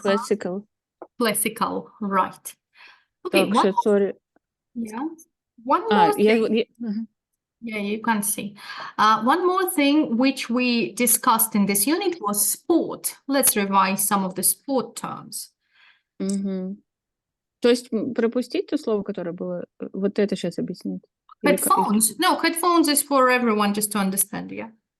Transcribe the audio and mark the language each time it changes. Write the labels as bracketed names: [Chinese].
[English] Classical. Classical, right. Okay, [Russian] Так, [English] one, sorry. yeah, one more thing. Мгм. Yeah, you can see. One more thing which we discussed in this unit was sport. Let's revise some of the sport terms. [Russian] Мгм. То есть пропустить то слово, которое было, вот это сейчас объяснить. Или ка- [English] Headphones. No, headphones is for everyone just to understand, yeah.